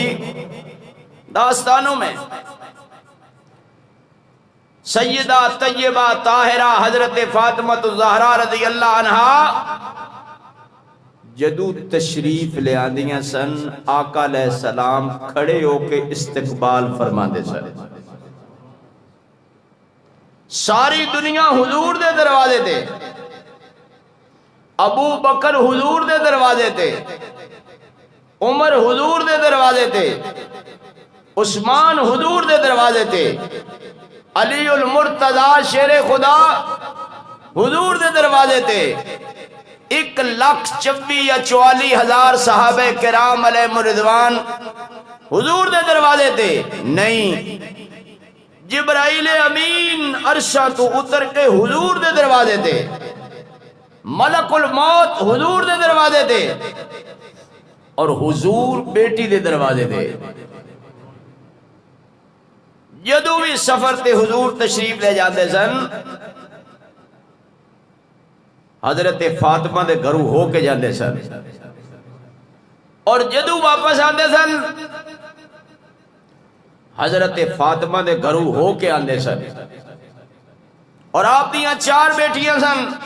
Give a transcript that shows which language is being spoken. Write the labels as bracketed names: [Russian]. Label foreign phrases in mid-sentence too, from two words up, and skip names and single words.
[Punjabi] داستانوں میں سیدہ طیبہ طاہرہ حضرت فاطمہ الزہرا [Arabic] رضی اللہ عنہا [Punjabi] جدو تشریف لے آندیاں سن، آقا [Arabic] علیہ السلام [Punjabi] کھڑے ہو کے استقبال فرماندے سن۔ ساری دنیا حضور دے دروازے تے، ابو بکر حضور دے دروازے تے، عمر حضور دے دروازے تے، عثمان حضور دے دروازے تے، علی المرتضی شیر خدا حضور دے دروازے تے، 1,24,000 یا 44,000 صحابہ کرام [Arabic] علیہ رضوان [Punjabi] حضور دے دروازے تے نہیں، جبرائیل امین عرشہ تو اتر کے حضور دے دروازے تے، ملک الموت حضور دے دروازے تے، اور حضور بیٹی دے دروازے تے۔ جدو بھی سفر تے حضور تشریف لے جاندے سن، حضرت فاطمہ دے گھروں ہو کے جاندے سن، اور جدو واپس آندے سن حضرت فاطمہ دے گھروں ہو کے آندے سن۔ اور آپ دیاں 4 بیٹیاں سن۔